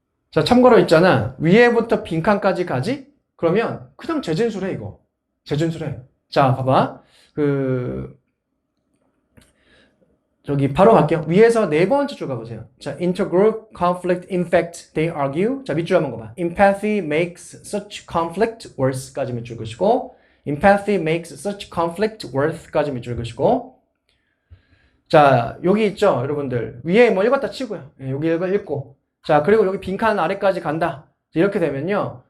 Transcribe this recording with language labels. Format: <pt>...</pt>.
<ko>자 참고로 있잖아. 위에부터 빈칸까지 가지? 그러면 그냥 재진술해 이거. 재진술해. 자 봐봐. 저기 바로 갈게요. 위에서 네 번째 줄 가보세요.</ko> <en>자, intergroup conflict, in fact, they argue.</en> <ko>자, 밑줄 한번 가봐.</ko> <en>Empathy makes such conflict worse까지</en> <ko>밑줄 그시고</ko> <en>empathy makes such conflict worse까지 밑줄 그시고</en> <ko>자, 여기 있죠, 여러분들. 위에 뭐 읽었다 치고요. 여기 읽고. 자, 그리고 여기 빈칸 아래까지 간다. 이렇게 되면요.</ko>